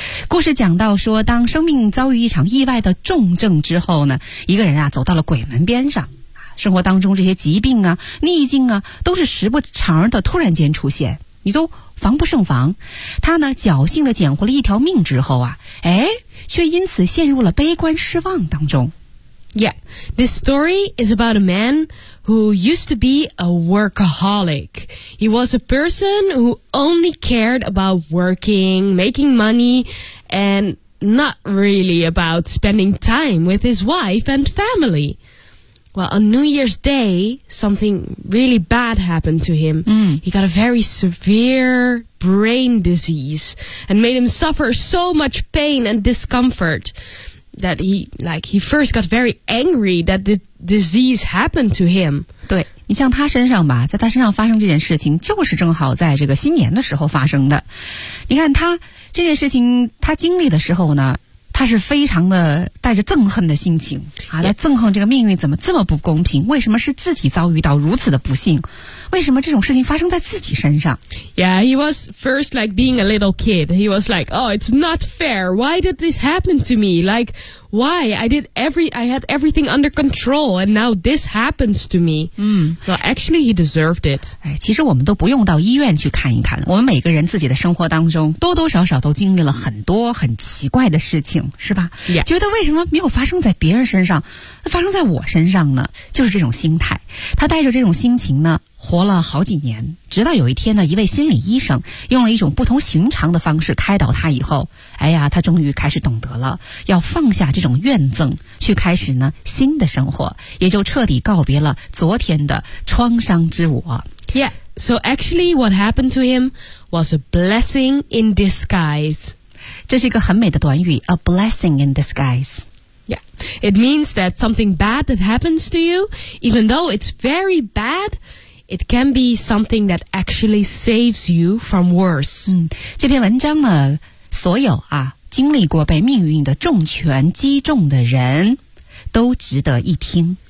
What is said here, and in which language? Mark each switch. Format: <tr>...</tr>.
<zh>故事讲到说，当生命遭遇一场意外的重症之后呢，一个人啊走到了鬼门边上。生活当中这些疾病啊逆境啊都是时不常的突然间出现，你都防不胜防。他呢侥幸地捡回了一条命之后啊，哎，却因此陷入了悲观失望当中。</zh> <en>Yeah, this story is about a man who used to be a workaholic. He was a person who only cared about working, making money, and not really about spending time with his wife and family. Well, on New Year's Day, something really bad happened to him. He got a very severe brain disease and made him suffer so much pain and discomfort that he first got very angry that the disease happened to him.</en> <zh>对，你像他身上吧，在他身上发生这件事情就是正好在这个新年的时候发生的。你看他这件事情他经历的时候呢，他是非常的带着憎恨的心情啊，来憎恨这个命运怎么这么不公平，为什么是自己遭遇到如此的不幸，为什么这种事情发生在自己身上。</zh> <en>Yeah, he was first like being a little kid. He was like, oh, it's not fair. Why did this happen to me? Like, why? I had everything under control and now this happens to me. Well, actually, he deserved it.</en> <zh>其实我们都不用到医院去看一看，我们每个人自己的生活当中多多少少都经历了很多很奇怪的事情，是吧、</zh> <en>yeah.</en> <zh>觉得为什么没有发生在别人身上，发生在我身上呢？就是这种心态，他带着这种心情呢活了好几年，直到有一天呢，一位心理医生用了一种不同寻常的方式开导他以后，哎呀，他终于开始懂得了要放下这种怨憎，去开始呢新的生活，也就彻底告别了昨天的创伤之我。</zh> <en>Yeah, so actually what happened to him was a blessing in disguise This is a</en> <zh>很美的短语</zh> <en>a blessing in disguise. Yeah, it means that something bad that happens to you, even though it's very bad, it can be something that actually saves you from worse.、</en> <zh>这篇文章呢，所有啊经历过被命运的重拳击中的人都值得一听。</zh>